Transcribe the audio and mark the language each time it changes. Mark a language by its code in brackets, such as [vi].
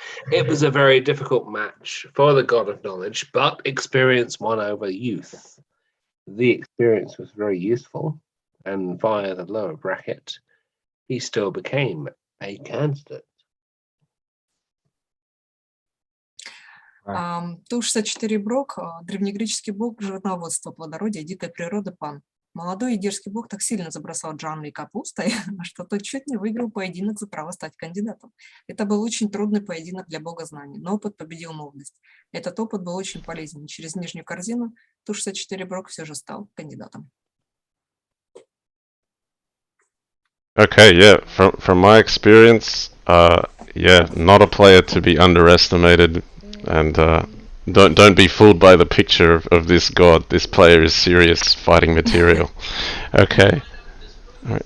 [en] It was a very difficult match for the god of knowledge, but experience won over youth. The experience was very useful, and via the lower bracket, he still became a candidate. [ru] Ту-64 Брок, древнегреческий бог животноводства, плодородия, дикой природы Пан. Молодой и дерзкий бог так сильно забросал Джанли капустой, что тот чуть не выиграл поединок за право стать кандидатом. Это был очень трудный поединок для бога знаний, но опыт победил молодость. Этот опыт был очень полезен. Через нижнюю корзину Ту-64 Брок все же стал кандидатом. [en] Okay, yeah. From my experience, not a player to be underestimated, and don't be fooled by the picture of this god. This player is serious fighting material. Okay. Right.